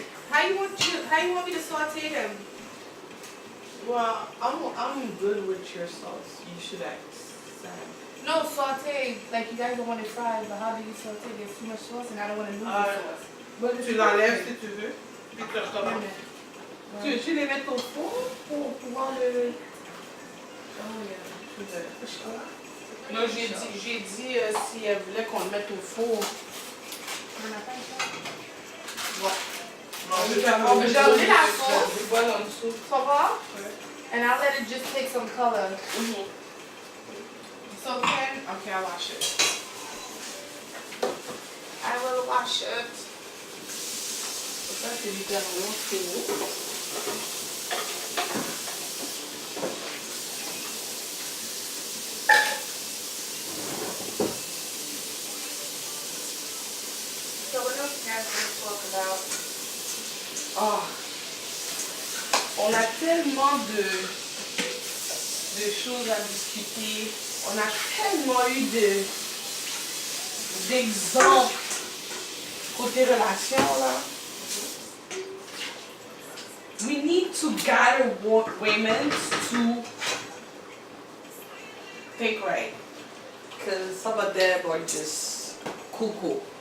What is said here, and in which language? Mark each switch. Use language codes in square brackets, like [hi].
[en] How you want me to saute them? Well, I'm good with your sauce. You should ask Sam. No, saute. Like you guys don't want it fried, but how do you saute? There's too much sauce and I don't want to lose the sauce. But [fr] Tu l'enlèves si tu veux. Puis tu recommences. Tu veux-tu les mettre au four pour pouvoir le... [en] Oh yeah. [fr] Non, j'ai dit si elle voulait qu'on le mette au four. On a pas le choix. Ouais. Non, Je je vais avoir J'ai besoin enlevé de- la sauce. Je bois en dessous. Ça va? Ouais. [en] And I'll let it just take some color. So can... Okay, I'll wash it. I will wash it. [fr] Ça, c'est littéralement fini. [en] So what else you guys want to talk about? Ah. [fr] On a tellement de choses à discuter. On a tellement eu d'exemples côté relation là. [en] We need to gather women to think right. Because some of them are just cuckoo.